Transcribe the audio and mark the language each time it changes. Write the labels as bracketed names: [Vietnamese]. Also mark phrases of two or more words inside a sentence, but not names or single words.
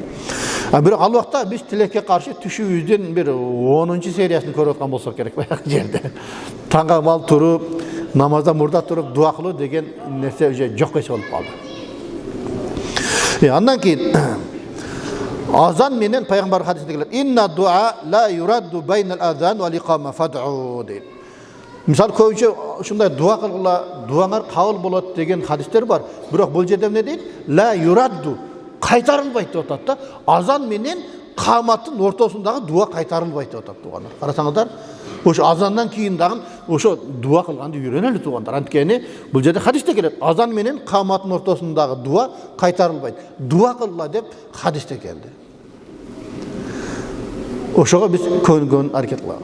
[Kyrgyz] Бирок ал убакта биз тилекке каршы түшүүбүздүн бир 10-чу сериясын көрүп аткан болсок керек баягы жерде. Таңга мал туруп, намаздан мурда туруп дуа кылуу деген нерсе уже жок эсе болуп калды. Андан кийин азан менен пайгамбар хадисинде келет. [Arabic] إن الدعاء لا يرد بين الأذان والإقامة فادعوا дейт. [Kyrgyz] Мисал көбүнчө ушундай дуа кылгыла, дуаңар кабыл болот деген хадистер бар. Бирок бул жерде эмне дейт? [Arabic] لا يرد [Kyrgyz] кайтарылбайт деп атат да. Азан менен каматтын ортосундагы дуа кайтарылбайт деп атат тугандар. Карасаңыздар, ошо азандан кийин дагы ошо дуа кылганды үйрөнөлү тугандар. Анткени бул жерде хадисте келет. Азан менен каматтын ортосундагы дуа кайтарылбайт. Дуа кылла деп хадисте келди. Ошого биз көнгөн аракет кылабыз.